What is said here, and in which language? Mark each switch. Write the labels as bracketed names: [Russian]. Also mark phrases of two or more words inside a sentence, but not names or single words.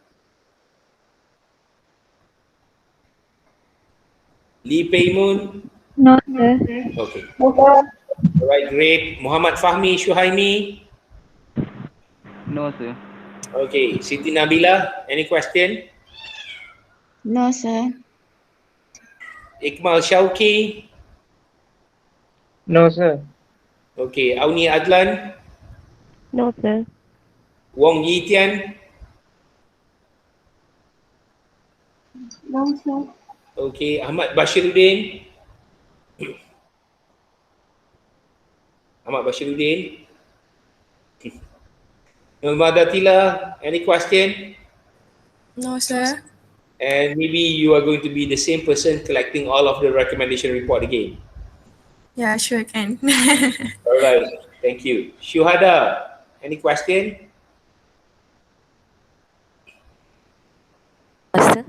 [English] Lee Pei Moon? No, sir. Okay. All right, great. Muhammad Fahmi Shuhaimi? No, sir. Okay. Siti Nabila, any question? No, sir. Ikmal Shauki? No, sir. Okay. Auni Adlan? No, sir. Wong Yitian? No, sir. Okay. Ahmad Bashiruddin? Ahmad Bashiruddin? Nurmada Tila, any question? No, sir. And maybe you are going to be the same person collecting all of the recommendation report again. Yeah, sure can. All right, thank you. Shuhada, any question? Sir.